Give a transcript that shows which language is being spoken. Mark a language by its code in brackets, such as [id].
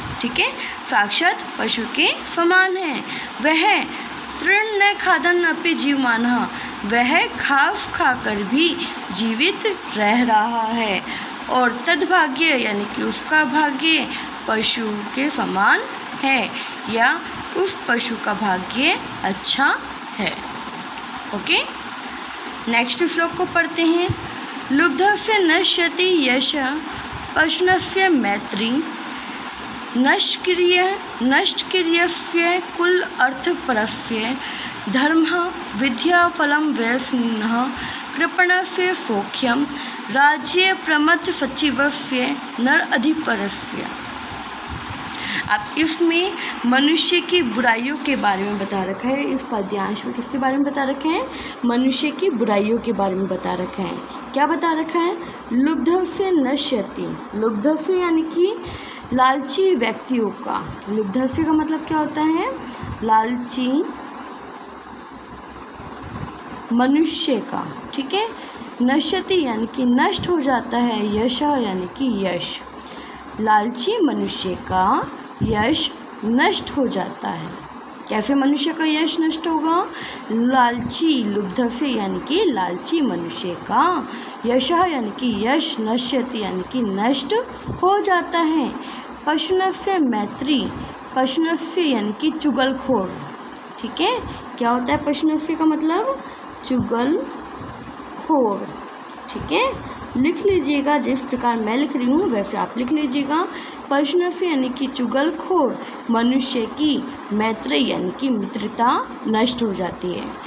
[hi] ठीक है, साक्षात पशु के समान है। वह [sa] तृण न खादन अपि जीवमानः, [hi] वह घास खाकर भी जीवित रह रहा है। और तद्भाग्य यानी कि उसका भाग्य पशु के समान है, या उस पशु का भाग्य अच्छा है। ओके, नेक्स्ट श्लोक को पढ़ते हैं। [sa] लुब्धस्य नश्यति यश पशुनस्य मैत्री, नष्टक्रियस्य कुल अर्थपरस्य धर्मः विद्याफलं वैष्णः कृपणस्य सौख्यम राज्य प्रमथ सचिवस्य नर अधिपरस्य। [hi] अब इसमें मनुष्य की बुराइयों के बारे में बता रखा है। इस पद्यांश में किसके बारे में बता रखे हैं? मनुष्य की बुराइयों के बारे में बता रखा है। क्या बता रखा है? [sa] लुब्धस्य नश्यति, [hi] लुब्धस्य यानी कि लालची व्यक्तियों का, लुब्धस्य का मतलब क्या होता है? लालची मनुष्य का। ठीक है, नश्यति यानी कि नष्ट हो जाता है, यश यानी कि यश, लालची मनुष्य का यश नष्ट हो जाता है। कैसे मनुष्य का यश नष्ट होगा? लालची, लुब्धस्य यानी कि लालची मनुष्य का यश यानी कि यश, नश्यति यानी कि नष्ट हो जाता है। पशुनस्य मैत्री, पशुनस्य यानी कि चुगलखोर। ठीक है, क्या होता है पशुनस्य का मतलब? चुगलखोर। ठीक है, लिख लीजिएगा, जिस प्रकार मैं लिख रही हूँ वैसे आप लिख लीजिएगा। पशुनस्य यानी कि चुगलखोर मनुष्य की मैत्री यानी कि मित्रता नष्ट हो जाती है।